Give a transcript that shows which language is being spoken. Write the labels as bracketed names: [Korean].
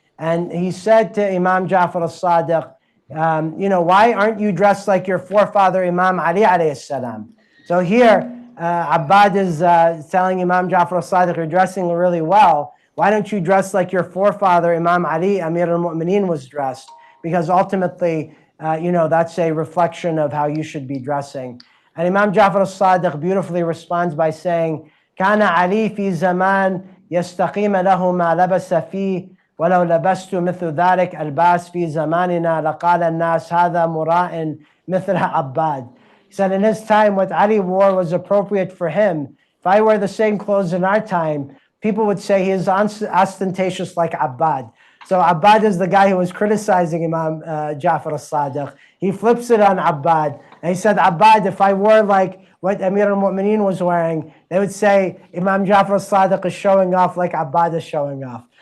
[English] And he said to Imam Jafar al-Sadiq, why aren't you dressed like your forefather Imam Ali alayhi salam? So here, Abbad is telling Imam Jafar al-Sadiq, you're dressing really well. Why don't you dress like your forefather Imam Ali, Amir al-Mu'mineen, was dressed? Because ultimately, that's a reflection of how you should be dressing. And Imam Jafar al-Sadiq beautifully responds by saying, [Arabic] كان علي في زمان يستقيم له ما لبس فيه ولو لبست مثل ذلك الباس في زماننا لقال الناس هذا مراء مثل عباد. [English] He said in his time what Ali wore was appropriate for him. If I wear the same clothes in our time, people would say he is ostentatious like Abbad. So Abbad is the guy who was criticizing Imam Jafar al-Sadiq. He flips it on Abbad. And he said, Abbad, if I wore like what Amir al-Mu'mineen was wearing, they would say Imam Jafar al-Sadiq is showing off like Abbad is showing off.